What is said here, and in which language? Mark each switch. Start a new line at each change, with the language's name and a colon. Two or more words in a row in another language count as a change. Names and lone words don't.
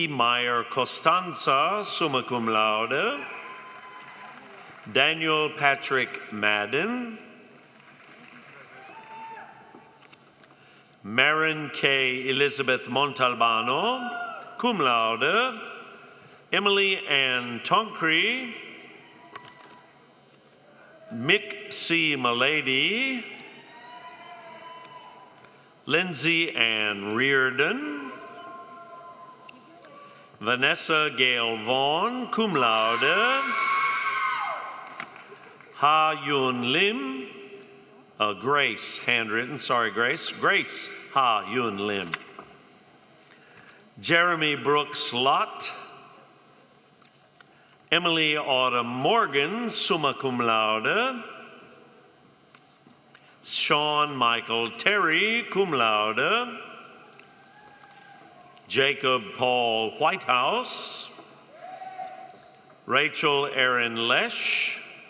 English: Meyer Costanza,
Latin: summa cum laude,
English: Daniel Patrick Madden, Marin K. Elizabeth Montalbano,
Latin: cum laude,
English: Emily Ann Tonkree, Mick C. Malady, Lindsay Ann Reardon, Vanessa Gail Vaughn,
Latin: cum laude,
English: Ha Yun Lim, Grace, handwritten, sorry Grace, Grace Ha Yun Lim, Jeremy Brooks Lott, Emily Autumn Morgan,
Latin: summa cum laude,
English: Sean Michael Terry,
Latin: cum laude,
English: Jacob Paul Whitehouse, Rachel Erin Lesh,